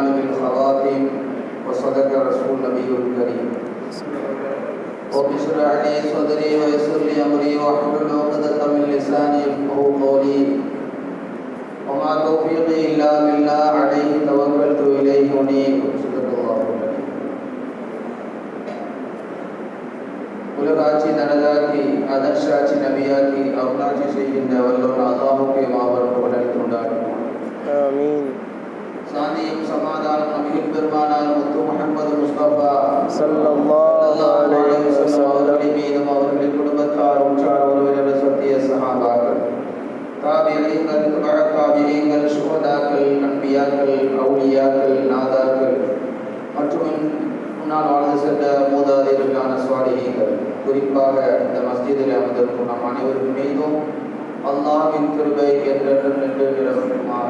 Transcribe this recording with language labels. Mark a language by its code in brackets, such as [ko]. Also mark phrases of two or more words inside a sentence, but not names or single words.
[ar] بالخواتيم وصدق رسول النبي الكريم رب اشرح لي صدري ويسر لي أمري واحلل عقدة من لساني يفقهوا قولي وما توفيقي إلا بالله عليه توكلت إليه أنيب صدق الله العظيم [ta] உலகாட்சி தனதாக்கி அதர்ஷாட்சி நபியாக்கி அருளாட்சி செய்கின்ற வல்லவன் அல்லாஹுக்கே மாபெரும் புகழை கொண்டாடுவோம். ஆமீன். சாந்தியும் சமாதானம் நபிகள் பெருமானார் முத்து முஹம்மது முஸ்தபா [ar] صلى الله عليه وسلم [ta] அவர்களின் மீதும் அவர்களின் குடும்பத்தார் உற்றார் உறவினர்கள் சத்திய சஹாபாக்கள் தாபிஈன்கள் தாபிஈன்கள் சுஹதாக்கள் அன்பியாக்கள் அவுலியாக்கள் நாதாக்கள் மற்றும் முன்னால் வாழ்ந்து சென்ற மூதாதையர்களான சுவாலிஹீன்கள் குறிப்பாக இந்த மஸ்ஜிதில் அமர்ந்திருக்கும் நம் அனைவரும் மீதும் அல்லாஹ்வின் கிருபை என்றென்றும் நின்று நிலவட்டுமாக.